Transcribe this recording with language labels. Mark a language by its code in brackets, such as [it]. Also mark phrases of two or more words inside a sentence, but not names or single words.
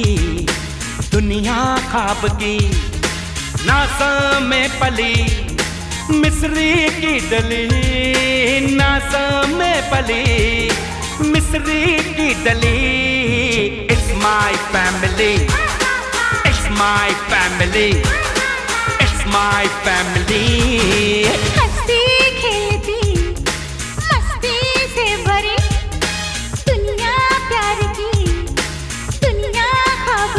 [hi] दुनिया ख्वाब की, नासा में पली मिस्री की डली, नासा में पली मिस्री की डली, [en] it's my family, it's my family, it's my family. [hi] हंसती खेलती मस्ती से भरी, दुनिया प्यार की दुनिया